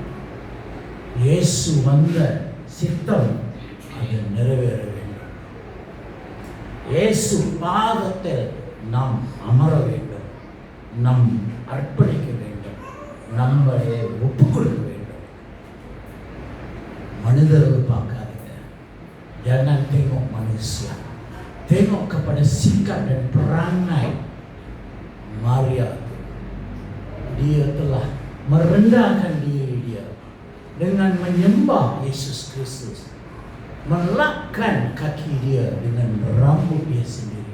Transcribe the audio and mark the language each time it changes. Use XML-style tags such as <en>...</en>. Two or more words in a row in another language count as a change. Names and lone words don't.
<ta>இயேசு வந்த சித்தம் அது நிறைவேற வேண்டும். இயேசு பாதத்தில் நாம் அமர வேண்டும், நம் அர்ப்பணிக்க வேண்டும், நம்மளை ஒப்புக் கொடுக்க வேண்டும். மனிதர்கள் பார்க்காதீங்க,</ta> <ms>jangan tengok manusia, tengok kepada sikap dan perangai Maria. Dia telah merendahkan diri dia dengan menyembah Yesus Kristus, melakkan kaki dia dengan rambut dia sendiri.</ms>